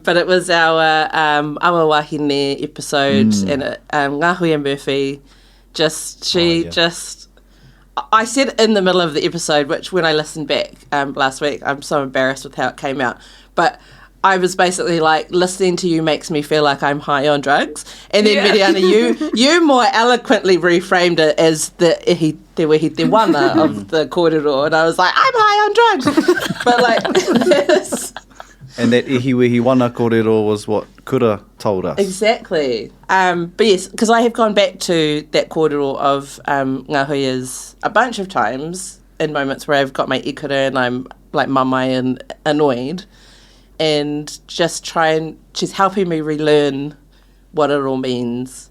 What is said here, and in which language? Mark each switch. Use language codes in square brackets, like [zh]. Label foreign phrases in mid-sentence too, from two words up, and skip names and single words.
[en] But it was our Awa Wahine episode, and Ngāhui Murphy, I said in the middle of the episode, which when I listened back last week, I'm so embarrassed with how it came out, but I was basically like, listening to you makes me feel like I'm high on drugs. And then Meriana, you more eloquently reframed it as the [mi] ihi te wehi te wana [en] of the kōrero, and I was like, I'm high on drugs. But like... And that [mi] ihiwehi wana kōrero [en] was what Kura told us. Exactly. But yes, because I have gone back to that kōrero of Ngāhuias a bunch of times in moments where I've got my ikura and I'm like mamai and annoyed, and just she's helping me relearn what it all means.